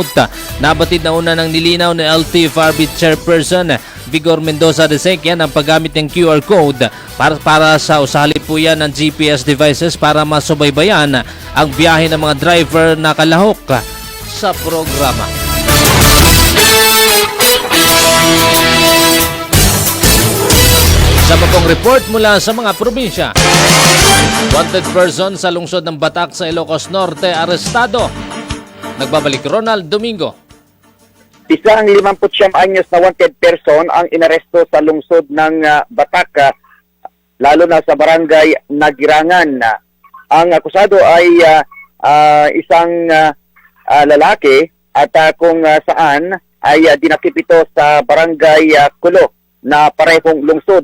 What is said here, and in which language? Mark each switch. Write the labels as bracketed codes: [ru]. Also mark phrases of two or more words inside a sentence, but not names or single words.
[tl] Nabatid na una ng nilinaw ni LTFRB Chairperson Vigor Mendoza de Sequia ang paggamit ng QR code para sa usali po yan ng GPS devices para masubaybayan ang biyahe ng mga driver na kalahok sa programa. Sama pong report mula sa mga probinsya. Wanted person sa lungsod ng Batak sa Ilocos Norte arestado. Nagbabalik Ronald Domingo. Isang 59 anyos na wanted person ang inaresto sa lungsod ng Batak, lalo na sa barangay Nagirangan. Ang akusado ay isang lalaki at kung saan ay dinakip ito sa barangay Kulo na parehong lungsod.